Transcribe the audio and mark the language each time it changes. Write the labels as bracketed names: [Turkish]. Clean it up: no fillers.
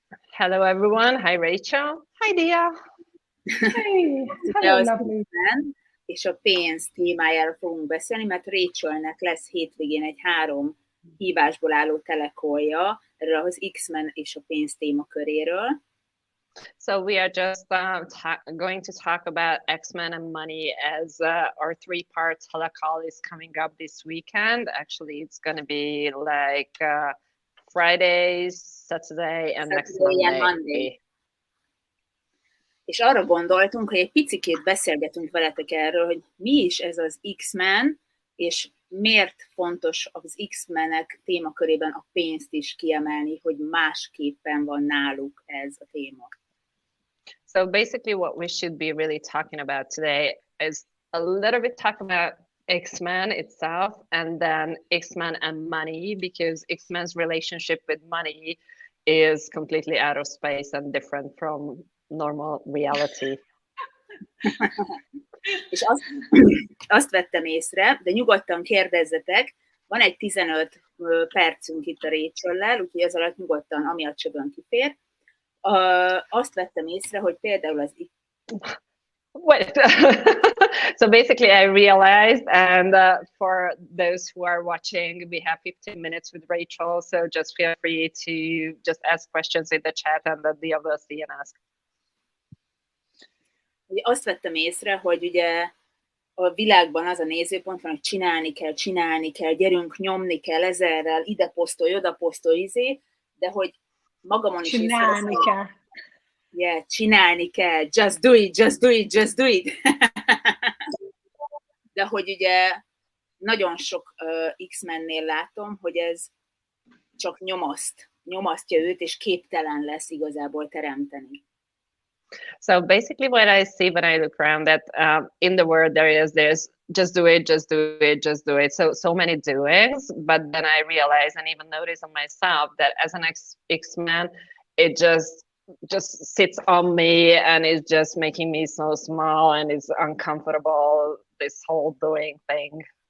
[English] Hello everyone. Hi Rachel. Hi Dia. Hey. Hello, lovely. [Hungarian] És a pénz témájára fogunk beszélni, mert Rachelnek lesz hétvégén egy 3 hívásból álló telekolja erről az X-Men és a pénz témaköréről. [English] So we are just going to talk about X-Men and money as our 3-part telecall is coming up this weekend. Actually, it's going to be like Fridays, Saturday, and next Monday. [Hungarian] És arra gondoltunk, hogy egy picikét beszélgetünk veletek erről, hogy mi is ez az X-Men, és miért fontos az X-menek témakörében a pénzt is kiemelni, hogy másképpen van náluk ez a téma. [English] So basically what we should be really talking about today is a little bit talk about X-Men itself and then X-Men and money, because X-Men's relationship with money is completely out of space and different from normal reality. [Hungarian] És azt vettem észre, de nyugodtan kérdezzetek, van egy 15 percünk itt a Rachel-lel, úgyhogy ez alatt nyugodtan, ami a csövön kifér. Azt vettem észre, hogy például az... [English] Wait. So basically I realized, and for those who are watching, we have 15 minutes with Rachel, so just feel free to just ask questions in the chat and then the others see and ask. [Hungarian] Azt vettem észre, hogy ugye a világban az a nézőpont van, hogy csinálni kell, gyerünk, nyomni kell ezerrel, ide posztolj, oda posztolj, de hogy magamon is csinálni kell. [English] Yeah, [Hungarian] csinálni kell, [English] just do it. [Hungarian] De hogy ugye nagyon sok X-mennél látom, hogy ez csak nyomasztja őt, és képtelen lesz igazából teremteni. [English] So basically what I see when I look around that in the world there's just do it. So many doings, but then I realize and even notice on myself that as an X-Men, it just sits on me and is just making me so small and it's uncomfortable, this whole doing thing.